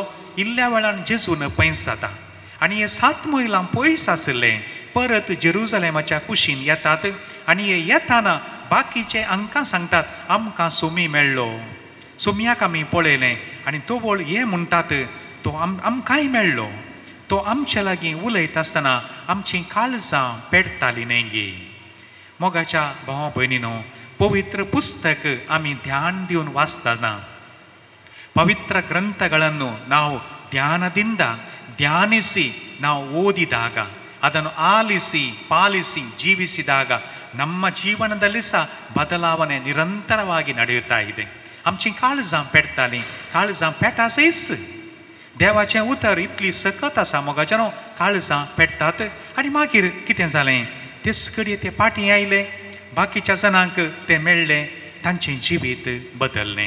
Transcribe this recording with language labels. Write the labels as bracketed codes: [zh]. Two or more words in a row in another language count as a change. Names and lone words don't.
[kok] इल्ल्या वेळान जेजून पयस जाता आनी हे 7 महिलां पयस आसले परत जेरुजलेमाच्या कुशीन येतात आनी हे येताना बाकीचे हांकां सांगतात आमकां सुमी मेळ्ळो, सुमयाक आमी पळयलें. आनी तो वळ हे म्हणटात तो आमकांय मेळ्ळो, तो आमचे लागीं उलयता आसतना आमचीं काळजां पेटतालीं न्ही गे. मोगाच्या भावा भयणीनो, पवित्र पुस्तक आमी ध्यान दिवन वाचतना [kn] ಪವಿತ್ರ ಗ್ರಂಥಗಳನ್ನು ನಾವು ಧ್ಯಾನದಿಂದ ಧ್ಯಾನಿಸಿ ನಾವು ಓದಿದಾಗ ಅದನ್ನು ಆಲಿಸಿ ಪಾಲಿಸಿ ಜೀವಿಸಿದಾಗ ನಮ್ಮ ಜೀವನದಲ್ಲಿ ಸಹ ಬದಲಾವಣೆ ನಿರಂತರವಾಗಿ ನಡೆಯುತ್ತಾ ಇದೆ. [kok] आमची काळजां पेटतालीं, काळजां पेटासयच. देवाचें उतर इतली सकत आसा मोगाच्यानो, काळजां पेटतात. आनी मागीर कितें जालें, तेच कडेन ते फाटीं आयले, बाकीच्या जाणांक ते मेळ्ळे, तांचें जिवीत बदल्लें.